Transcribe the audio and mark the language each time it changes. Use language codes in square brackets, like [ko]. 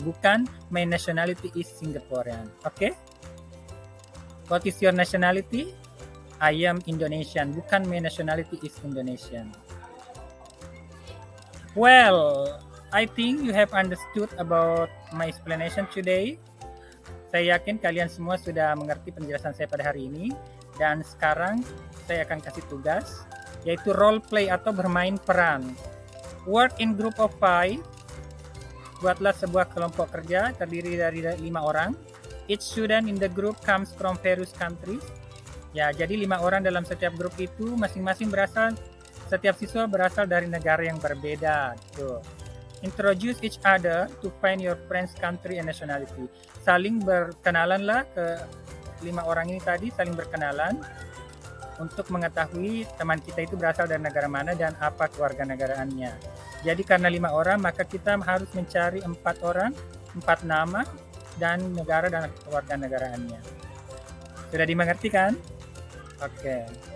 [id] Bukan [en] my nationality is Singaporean. Okay? What is your nationality? I am Indonesian. [id] Bukan [en] my nationality is Indonesian. Well, I think you have understood about my explanation today. [id] Saya yakin kalian semua sudah mengerti penjelasan saya pada hari ini. Dan sekarang saya akan kasih tugas, yaitu role play atau bermain peran. [en] Work in group of 5. [id] Buatlah sebuah kelompok kerja terdiri dari 5 orang. [en] Each student in the group comes from various countries. [id] Ya, jadi 5 orang dalam setiap grup itu masing-masing setiap siswa berasal dari negara yang berbeda. Tuh. [en] Introduce each other to find your friend's country and nationality. [id] Saling berkenalanlah, ke 5 orang ini tadi saling berkenalan untuk mengetahui teman kita itu berasal dari negara mana dan apa kewarganegaraannya. Jadi karena 5 orang, maka kita harus mencari 4 orang, 4 nama dan negara dan kewarganegaraannya. Sudah dimengerti kan? Oke.